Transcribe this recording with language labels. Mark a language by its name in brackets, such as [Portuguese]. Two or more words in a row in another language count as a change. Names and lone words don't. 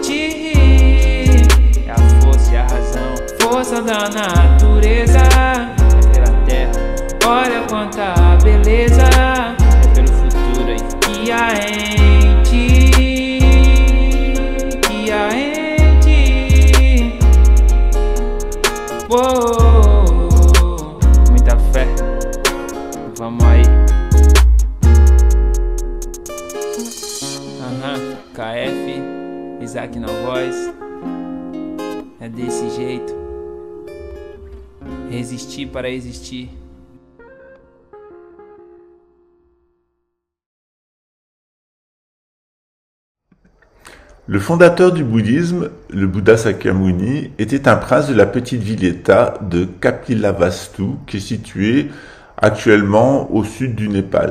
[Portuguese] é a força e a razão, força da natureza, é pela terra, olha quanta beleza, é pelo futuro aí, que há em ti, que há em oh, muita fé, vamos aí. KF, Isaac na voz. É desse jeito. Resistir para existir. [French] Le fondateur du bouddhisme, le Bouddha Sakyamuni, était un prince de la petite ville-État de Kapilavastu, qui est située actuellement au sud du Népal.